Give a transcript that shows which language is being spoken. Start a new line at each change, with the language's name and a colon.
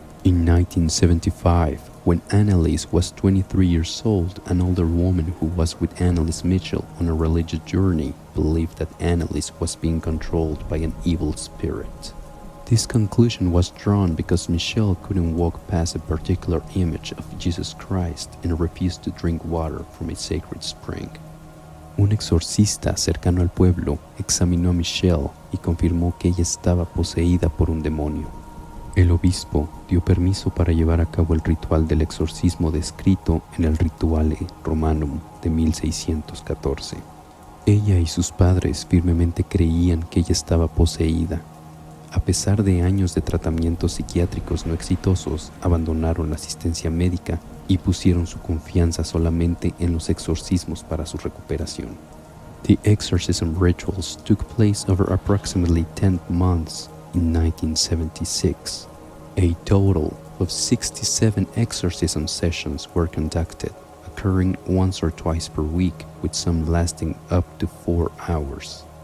English: In 1975, when Anneliese was 23 years old, an older woman who was with Anneliese Michel on a religious journey believed that Anneliese was being controlled by an evil spirit. This conclusion was drawn because Michel couldn't walk past a particular image of Jesus Christ and refused to drink water from a sacred spring.
Spanish: Un exorcista cercano al pueblo examinó a Michel y confirmó que ella estaba poseída por un demonio. El obispo dio permiso para llevar a cabo el ritual del exorcismo descrito en el Rituale Romanum de 1614. Ella y sus padres firmemente creían que ella estaba poseída. A pesar de años de tratamientos psiquiátricos no exitosos, abandonaron la asistencia médica y pusieron su confianza solamente en los exorcismos para su recuperación.
English: The exorcism rituals took place over approximately 10 months in 1976. A total of 67 exorcism sessions were conducted, occurring once or twice per week, with some lasting up to 4 hours.